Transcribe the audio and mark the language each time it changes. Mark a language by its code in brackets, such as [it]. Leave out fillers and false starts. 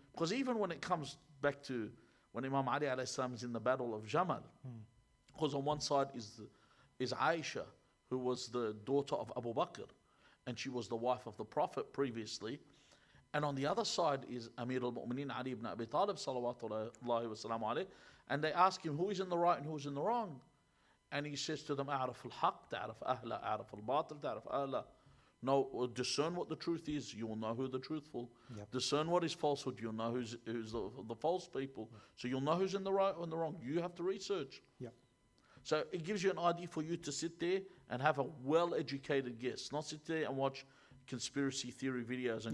[en] Because even when it comes back to when Imam Ali alayhi salam is in the battle of Jamal, because on one side is Aisha, who was the daughter of Abu Bakr, and she was the wife of the Prophet previously. And on the other side is Amir al-Mu'mineen Ali ibn Abi Talib salawatullahi wa salamu alayhi. And they ask him who is in the right and who is in the wrong. And he says to them, [ar] أعرف الحق تعرف أهله أعرف الباطل تعرف أهله. [en] No, discern what the truth is, you will know who the truthful. Yep. Discern what is falsehood, you'll know who's the false people. So you'll know who's in the right or in the wrong. You have to research. Yep. So it gives you an idea for you to sit there and have a well-educated guess, not sit there and watch conspiracy theory videos and